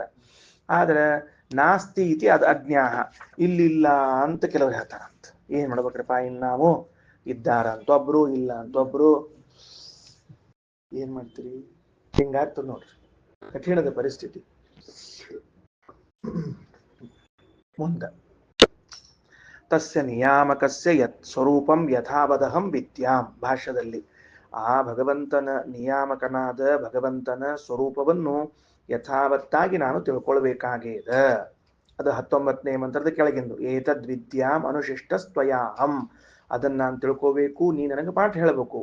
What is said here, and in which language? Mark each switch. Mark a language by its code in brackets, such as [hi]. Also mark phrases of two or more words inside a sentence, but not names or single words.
[kn] ಆದ್ರೆ [sa] ನಾಸ್ತಿ ಇತಿ [kn] ಅದು ಅಜ್ಞಾಹ, ಇಲ್ಲಿಲ್ಲ ಅಂತ ಕೆಲವರು ಹೇಳ್ತಾರಂತ. ಏನ್ ಮಾಡ್ಬೇಕ್ರಪ್ಪ ಇನ್ನು ನಾವು? ಇದ್ದಾರಂತ ಒಬ್ರು, ಇಲ್ಲ ಅಂತ ಒಬ್ರು, ಏನ್ ಮಾಡ್ತೀರಿ? ಹಿಂಗಾಗ್ತದ ನೋಡ್ರಿ, ಕಠಿಣದ ಪರಿಸ್ಥಿತಿ. ಮುಂದ [sa] ತಸ್ಯ ನಿಯಾಮಕಸ್ಯ ಯತ್ ಸ್ವರೂಪಂ ಯಥಾವದಹಂ ವಿದ್ಯಾಂ, [kn] ಭಾಷ್ಯದಲ್ಲಿ ಆ ಭಗವಂತನ ನಿಯಾಮಕನಾದ ಭಗವಂತನ ಸ್ವರೂಪವನ್ನು ಯಥಾವತ್ತಾಗಿ ನಾನು ತಿಳ್ಕೊಳ್ಬೇಕಾಗೇದ. ಅದು 19ನೇ ಮಂತ್ರದ ಕೆಳಗಿಂದು. [sa] ಏತದ್ ವಿದ್ಯಾಂ ಅನುಶಿಷ್ಟ ಸ್ವಯಾಹಂ, [kn] ಅದನ್ನ ನಾನು ತಿಳ್ಕೋಬೇಕು, ನೀ ನನಗೆ ಪಾಠ ಹೇಳಬೇಕು.